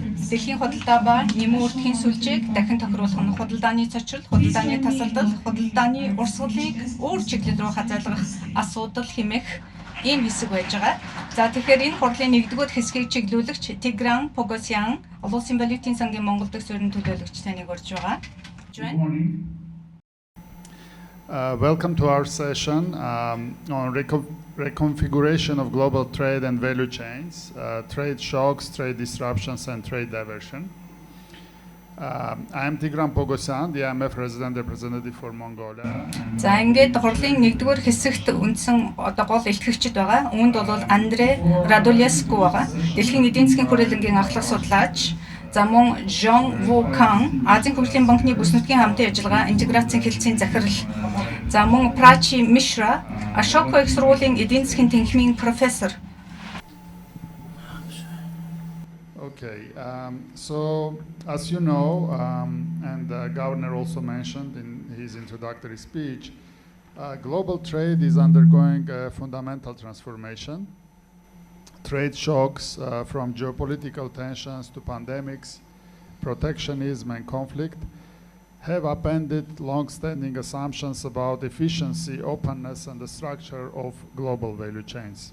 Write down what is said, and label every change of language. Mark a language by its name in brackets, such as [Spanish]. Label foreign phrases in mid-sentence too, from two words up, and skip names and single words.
[Mongolian] дэлхийн худалдаа ба нэмэн үрдэхийн сүлжээг дахин тохируулах нь худалдааны цочрол, худалдааны тасалдал, худалдааны урсгалыг өөр чиглэл рүү хазайлгах асуудал хэмээх ийм хэсэг байж байгаа. За тэгэхээр энэ хурлын нэгдүгээр хэсгийг чиглүүлэгч Тигран Погосян, Олон улсын валютын сангийн Монгол дахь суурин төлөөлөгч таныг урьж байгаа. [English] Welcome to our session on reconfiguration of global trade and value chains, trade shocks, trade disruptions, and trade diversion. I am Tigran Pogosyan, the IMF resident representative for Mongolia. [Mongolian] За ингээд хурлын нэгдүгээр хэсэгт үндсэн гол илтгэгчид байгаа. Үүнд бол Андре Радулеску байгаа. Дэлхийн эдийн засгийн хүрээлэнгийн ахлах судлаач. За мөн Жон Вукан, Азийн хөгжлийн банкны бүс нутгийн хамтын ажиллагаа интеграцийн хэлтсийн захирал. За мөн Прачи Мишра, Ашоко их сургуулийн эдийн засгийн тэнхимийн профессор. [English] Okay, so as you know, and the governor also mentioned in his introductory speech, global trade is undergoing a fundamental transformation. Trade shocks from geopolitical tensions to pandemics, protectionism and conflict have upended long-standing assumptions about efficiency, openness and the structure of global value chains.